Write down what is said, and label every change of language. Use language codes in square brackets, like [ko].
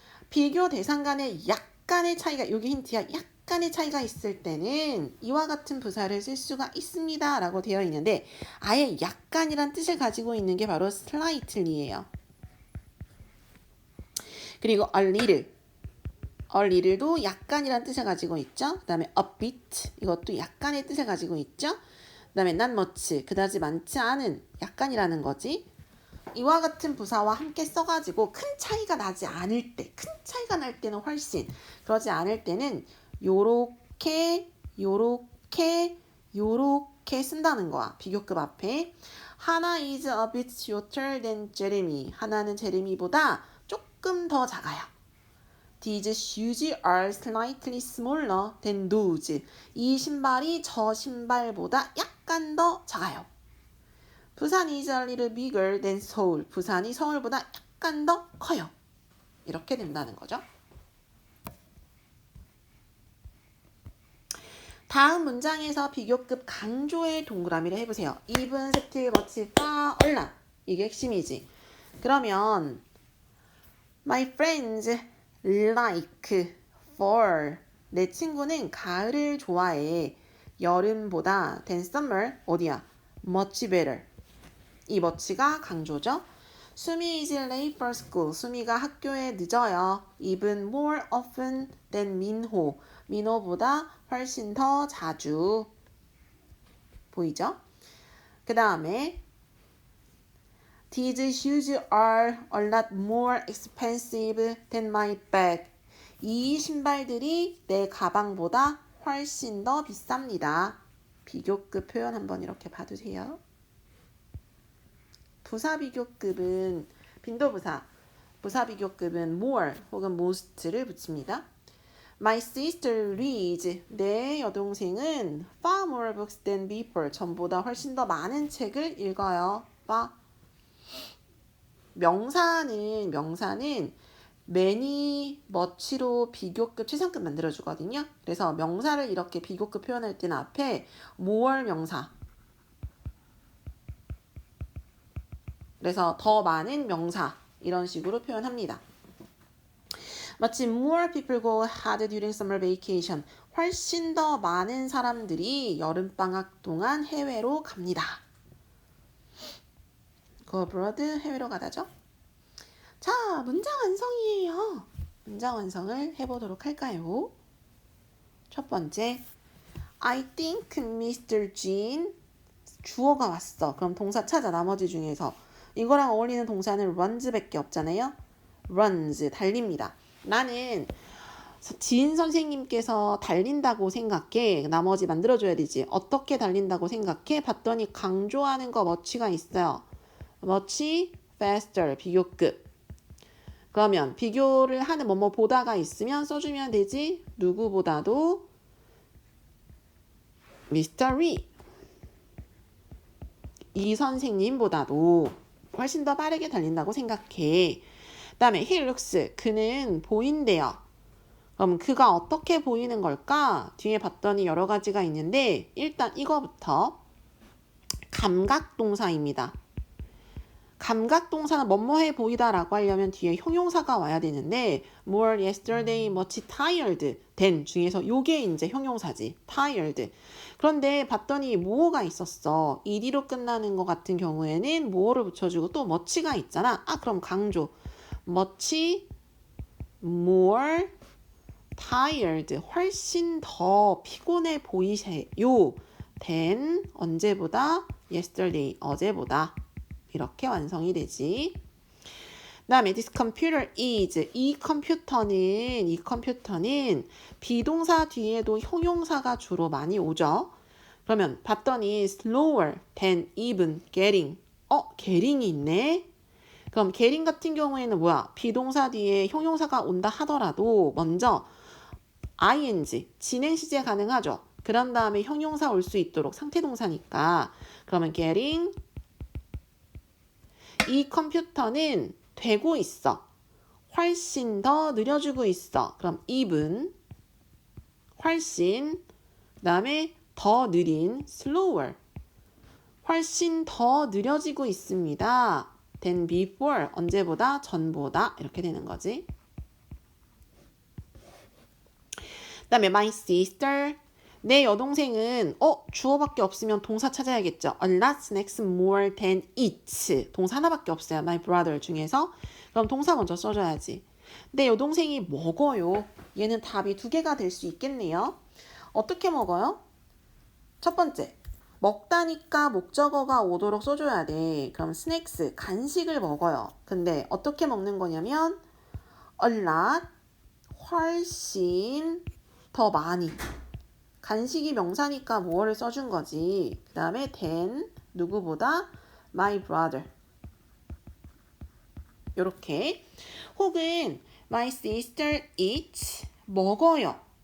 [ko] 비교 대상 간에 약간의 차이가, 여기 힌트야. 약간의 차이가 있을 때는 이와 같은 부사를 쓸 수가 있습니다 라고 되어 있는데 아예 약간이란 뜻을 가지고 있는 게 바로 slightly예요. 그리고 [en] a little [ko] 도 약간이란 뜻을 가지고 있죠. 그 다음에 [en] a bit, [ko] 이것도 약간의 뜻을 가지고 있죠. 그 다음에 [en] not much, [ko] 그다지 많지 않은, 약간이라는 거지. 이와 같은 부사와 함께 써가지고 큰 차이가 나지 않을 때, 큰 차이가 날 때는 훨씬, 그러지 않을 때는 요렇게 쓴다는 거야. 비교급 앞에. [en] 하나 is a bit shorter than Jeremy. [ko] 하나는 제레미보다 조금 더 작아요. [en] These shoes are slightly smaller than those. [ko] 이 신발이 저 신발보다 약간 더 작아요. [en] 부산 is a little bigger than 서울. [ko] 부산이 서울보다 약간 더 커요. 이렇게 된다는 거죠. 다음 문장에서 비교급 강조의 동그라미를 해보세요. [en] even, still, much, far, a lot. [ko] 이게 핵심이지. 그러면 [en] my friends like fall. [ko] 내 친구는 가을을 좋아해. 여름보다 [en] than summer. [ko] 어디야? [en] much better. [ko] 이 much가 강조죠. [en] 수미 is late for school. [ko] 수미가 학교에 늦어요. [en] even more often than 민호. [ko] 민호보다 훨씬 더 자주. 보이죠? 그 다음에 [en] These shoes are a lot more expensive than my bag. [ko] 이 신발들이 내 가방보다 훨씬 더 비쌉니다. 비교급 표현 한번 이렇게 봐두세요. 부사 비교급은 빈도부사, 부사 비교급은 more 혹은 most를 붙입니다. [en] My sister reads. [ko] 내 여동생은 [en] far more books than before. [ko] 전보다 훨씬 더 많은 책을 읽어요. [en] far. [ko] 명사는 many, much로 비교급, 최상급 만들어주거든요. 그래서 명사를 이렇게 비교급 표현할 때는 앞에 more 명사. 그래서 더 많은 명사 이런 식으로 표현합니다. [en] Much more people go hard during summer vacation. [ko] 훨씬 더 많은 사람들이 여름방학 동안 해외로 갑니다. [en] Go abroad, [ko] 해외로 가다죠. 자, 문장 완성이에요. 문장 완성을 해보도록 할까요? 첫 번째, [en] I think Mr. [ko] Jean. 주어가 왔어. 그럼 동사 찾아, 나머지 중에서. 이거랑 어울리는 동사는 runs밖에 없잖아요. runs, 달립니다. 나는 지인 선생님께서 달린다고 생각해. 나머지 만들어줘야 되지. 어떻게 달린다고 생각해? 봤더니 강조하는 거 much가 있어요. [en] much faster, [ko] 비교급. 그러면 비교를 하는 뭐뭐 보다가 있으면 써주면 되지. 누구보다도 Mr. Lee. 이 선생님보다도 훨씬 더 빠르게 달린다고 생각해. 그 다음에 [en] he looks. [ko] 그는 보인대요. 그럼 그가 어떻게 보이는 걸까? 뒤에 봤더니 여러 가지가 있는데 일단 이거부터 감각동사입니다. 감각동사는 뭐뭐해 보이다라고 하려면 뒤에 형용사가 와야 되는데 [en] more yesterday much tired than [ko] 중에서 요게 이제 형용사지. [en] tired. [ko] 그런데 봤더니 more가 있었어. ed로 끝나는 것 같은 경우에는 more를 붙여주고 또 much가 있잖아. 그럼 강조. [en] much more tired. [ko] 훨씬 더 피곤해 보이세요. [en] than [ko] 언제보다 [en] yesterday. [ko] 어제보다. 이렇게 완성이 되지. 그 다음에 [en] this computer is. [ko] 이 컴퓨터는 비동사 뒤에도 형용사가 주로 많이 오죠. 그러면 봤더니 [en] slower than even getting. [ko] getting이 있네. 그럼 getting 같은 경우에는 뭐야? 비동사 뒤에 형용사가 온다 하더라도 먼저 ing, 진행 시제 가능하죠. 그런 다음에 형용사 올 수 있도록 상태동사니까. 그러면 getting. 이 컴퓨터는 되고 있어. 훨씬 더 느려지고 있어. 그럼 even. 훨씬. 그 다음에 더 느린 slower. 훨씬 더 느려지고 있습니다. [en] than before. [ko] 언제보다? 전보다. 이렇게 되는 거지. 그 다음에 [en] my sister. [ko] 내 여동생은 주어밖에 없으면 동사 찾아야겠죠. [en] A lot snacks more than eats. [ko] 동사 하나밖에 없어요. [en] My brother 중에서. [ko] 그럼 동사 먼저 써줘야지. 내 여동생이 먹어요. 얘는 답이 두 개가 될 수 있겠네요. 어떻게 먹어요? 첫 번째, 먹다니까 목적어가 오도록 써줘야 돼. 그럼 snacks, 간식을 먹어요. 근데 어떻게 먹는 거냐면 [en] a lot, [ko] 훨씬 더 많이. 간식이 명사니까 more를 써준 거지. 그 다음에 than, 누구보다 [en] my brother. [ko] 요렇게. 혹은 [en] my sister eats [ko] 먹어요.